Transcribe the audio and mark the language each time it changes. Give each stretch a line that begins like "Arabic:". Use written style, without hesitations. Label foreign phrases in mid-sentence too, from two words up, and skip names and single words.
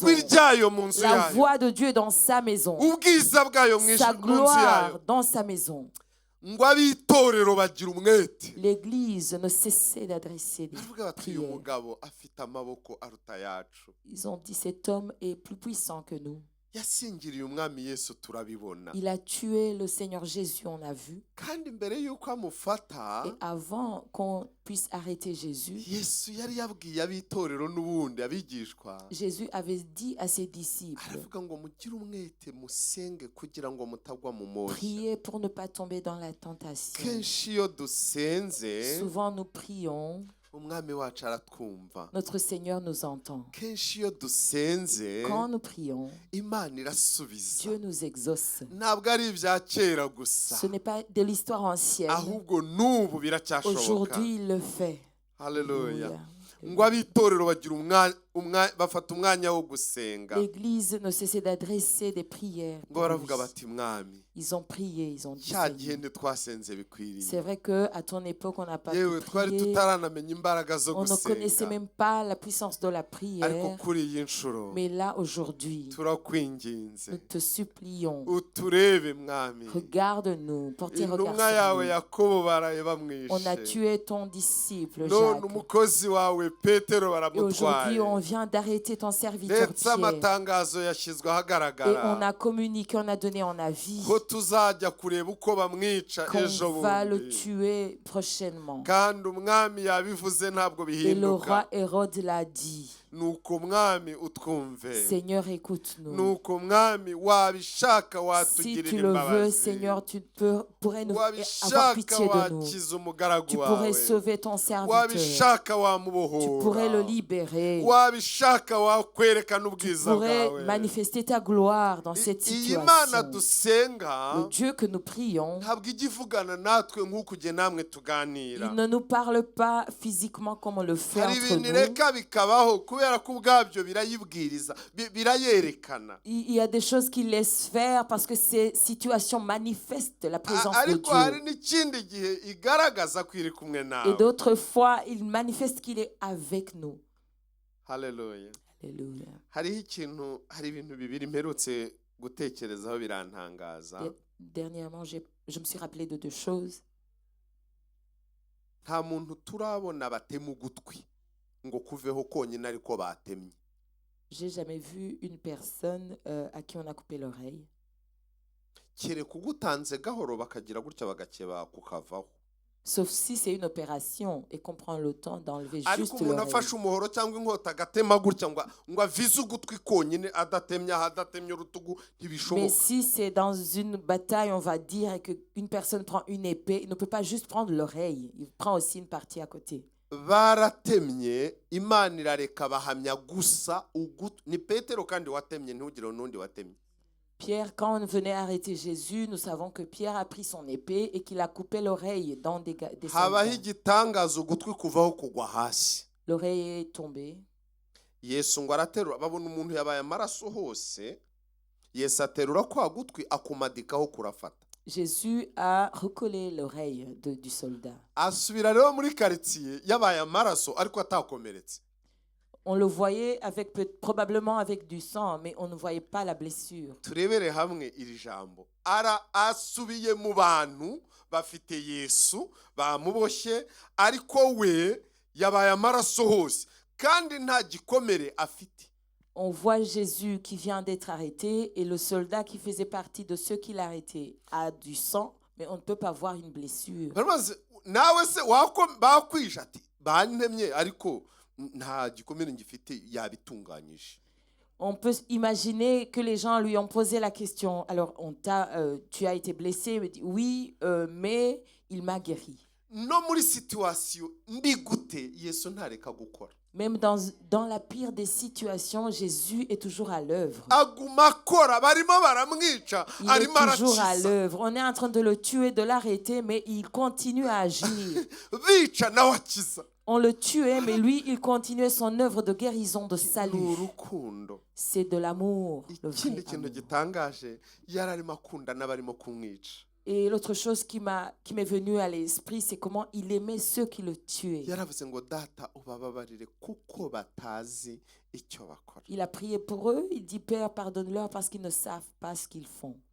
Kinyarwanda: ijwi ryayo mu nzu
French: La
Kinyarwanda: yayo,
French: voix de Dieu dans sa maison.
Kinyarwanda: ubwiza bwayo mu
French: Sa
Kinyarwanda: nzu
French: gloire
Kinyarwanda: yayo,
French: dans sa maison.
Kinyarwanda: ngo ab'itorero bagira umwete.
French: L'église ne cessait d'adresser des
Kinyarwanda: baravuga bati uyu
French: prières.
Kinyarwanda: mugabo afite amaboko aruta yacu.
French: Ils ont dit cet homme est plus puissant que nous.
Kinyarwanda: yasingiriye umwami Yesu, turabibona,
French: Il a tué le Seigneur Jésus, on a vu.
Kinyarwanda: kandi mbere y'uko amufata
French: Et avant qu'on puisse arrêter Jésus,
Kinyarwanda: Yesu yari yabwiye ab'itorero n'ubundi abigishwa,
French: Jésus avait dit à ses disciples,
Kinyarwanda: aravuga ngo mugire umwete musenge kugira ngo mutagwa mu moshya.
French: priez pour ne pas tomber dans la tentation.
Kinyarwanda: kenshi iyo dusenze
French: Souvent nous prions,
Kinyarwanda: umwami wacu aratwumva.
French: notre Seigneur nous entend.
Kinyarwanda: kenshi iyo dusenze
French: Quand nous prions,
Kinyarwanda: Imana irasubiza.
French: Dieu nous exauce.
Kinyarwanda: ntabwo ari ibya kera gusa,
French: Ce n'est pas de l'histoire ancienne.
Kinyarwanda: ahubwo n'ubu biracyashoboka.
French: Aujourd'hui, il le fait.
Kinyarwanda: haleluya.
French: Alléluia.
Kinyarwanda: ngo ab'itorero bagira bafata umwanya wo gusenga,
French: L'Église ne cessait d'adresser des prières.
Kinyarwanda: ngo
French: pour
Kinyarwanda: baravuga
French: lui.
Kinyarwanda: bati mwami,
French: Ils ont prié, ils ont dit
Kinyarwanda: cya
French: Seigneur.
Kinyarwanda: gihe ntitwasenze bikwiriye,
French: C'est vrai qu'à ton époque, on n'a pas
Kinyarwanda: yewe
French: pu
Kinyarwanda: twari
French: prier.
Kinyarwanda: tutaranamenya imbaraga zo
French: On ne connaissait
Kinyarwanda: gusenga,
French: même pas la puissance de la
Kinyarwanda: ariko
French: prière.
Kinyarwanda: kuri iyi nshuro
French: Mais là, aujourd'hui,
Kinyarwanda: turakwinginze
French: nous te supplions.
Kinyarwanda: uturebe mwami.
French: Regarde-nous, pour tes regards
Kinyarwanda: intumwa
French: sur
Kinyarwanda: yawe
French: nous.
Kinyarwanda: Yakobo baraye
French: On a
Kinyarwanda: bamwishe,
French: tué ton disciple
Kinyarwanda: none
French: Jacques.
Kinyarwanda: umukozi wawe Petero
French: Et aujourd'hui,
Kinyarwanda: baramutwaye,
French: on vient d'arrêter ton serviteur
Kinyarwanda: ndetse
French: Pierre.
Kinyarwanda: amatangazo yashyizwe
French: Et on
Kinyarwanda: ahagaragara
French: a communiqué, on a donné en avis
Kinyarwanda: ko tuzajya kureba uko bamwica ejo
French: qu'on va le
Kinyarwanda: bundi,
French: tuer prochainement.
Kinyarwanda: kandi umwami yabivuze ntabwo
French: Et le
Kinyarwanda: bihinduka.
French: roi Hérode l'a dit.
Kinyarwanda: nuko mwami utwumve,
French: Seigneur, écoute-nous.
Kinyarwanda: nuko mwami wabishaka
French: Si
Kinyarwanda: watugirira
French: tu le veux,
Kinyarwanda: imbabazi,
French: Seigneur, tu pourrais avoir
Kinyarwanda: wabishaka
French: pitié de nous.
Kinyarwanda: wakiza umugaragu
French: Tu pourrais
Kinyarwanda: wawe,
French: sauver ton serviteur.
Kinyarwanda: wabishaka
French: Tu pourrais le
Kinyarwanda: wamubohora,
French: libérer.
Kinyarwanda: wabishaka wakwerekana
French: Tu
Kinyarwanda: ubwiza
French: pourrais
Kinyarwanda: bwawe.
French: manifester ta gloire dans cette
Kinyarwanda: iyi Mana
French: situation.
Kinyarwanda: dusenga
French: Le Dieu que nous prions,
Kinyarwanda: ntabwo ijya ivugana natwe nk'uko ujye namwe tuganira.
French: il ne nous parle pas physiquement comme on le fait
Kinyarwanda: hari
French: entre
Kinyarwanda: ibintu
French: nous.
Kinyarwanda: reka bikabaho kubera ko ubwabyo birayibwiriza birayerekana.
French: Il y a des choses qu'il laisse faire parce que ces situations manifestent la présence de
Kinyarwanda: Ariko hari
French: Dieu.
Kinyarwanda: n'ikindi gihe igaragaza ko iri kumwe
French: Et
Kinyarwanda: nawe.
French: d'autres fois, il manifeste qu'il est avec nous.
Kinyarwanda: Haleluya.
French: Alléluia.
Kinyarwanda: Hari ibintu bibiri mperutse gutekerezaho birantangaza.
French: Dernièrement, je me suis rappelé de deux choses.
Kinyarwanda: Nta muntu turabona batema ugutwi ngo kuveho konyine ariko batemye.
French: J'ai jamais vu une personne à qui on a coupé l'oreille.
Kinyarwanda: Kereka ugutanze gahoro bakagira gutya bagakeba kukavaho.
French: Sauf si c'est une opération et qu'on prend le temps d'enlever
Kinyarwanda: Ariko
French: juste
Kinyarwanda: umuntu
French: l'oreille.
Kinyarwanda: afashe umuhoro cyangwa inkota agatema gutya ngo avize ugutwi konyine adatemye urutugu
French: Mais
Kinyarwanda: ntibishoboka.
French: si c'est dans une bataille, on va dire qu'une personne prend une épée, il ne peut pas juste prendre l'oreille, il prend aussi une partie à côté.
Kinyarwanda: Baratemye Imana irareka bahamya gusa ugutwi. Ni Petero kandi watemye ntugire n'undi watemye.
French: Pierre, quand on venait arrêter Jésus, nous savons que Pierre a pris son épée et qu'il a coupé l'oreille dans des
Kinyarwanda: Habaho
French: soldats.
Kinyarwanda: igitangaza ugutwi kuvaho kugwa hasi.
French: L'oreille est tombée.
Kinyarwanda: Yesu ngo araterura babona umuntu yabaye amaraso hose. Yesu aterura kwa gutwi akumadikaho kurafata.
French: Jésus a recollé l'oreille du soldat.
Kinyarwanda: Asubira rero muri quartier yabaye amaraso ariko atakomeretse.
French: On le voyait probablement avec du sang, mais on ne voyait pas la blessure.
Kinyarwanda: Turebere hamwe iri jambo. Asubiye mu bantu bafite Yesu bamuboshye ariko we yabaye amaraso hose kandi nta gikomere afite.
French: On voit Jésus qui vient d'être arrêté et le soldat qui faisait partie de ceux qui l'arrêtaient a du sang, mais on ne peut pas voir une blessure.
Kinyarwanda: Nawe se bakwisha ati bantemye ariko nta gikomere ngifite yabitunganyije.
French: On peut imaginer que les gens lui ont posé la question. Alors, tu as été blessé? Il me dit, oui, mais il m'a guéri.
Kinyarwanda: No muri situation mbi gute Yesu ntareka gukora.
French: Même dans la pire des situations, Jésus est toujours à l'œuvre.
Kinyarwanda: Aguma akora barimo baramwica
French: Il
Kinyarwanda: arimo
French: est toujours à
Kinyarwanda: arakiza.
French: l'œuvre. On est en train de le tuer, de l'arrêter, mais il continue à agir.
Kinyarwanda: Bica nawe akiza.
French: On le tuait, mais lui, il continuait son œuvre de guérison, de salut.
Kinyarwanda: Urukundo.
French: C'est de l'amour. Le vrai
Kinyarwanda: Ikindi kintu
French: amour.
Kinyarwanda: gitangaje yararimo akunda n'abarimo kumwica.
French: Et l'autre chose qui m'est venue à l'esprit, c'est comment il aimait ceux qui le tuaient.
Kinyarwanda: Yaravuze ngo data ubababarire kuko batazi icyo bakora.
French: Il a prié pour eux. Il dit, Père, pardonne-leur parce qu'ils ne savent pas ce qu'ils font.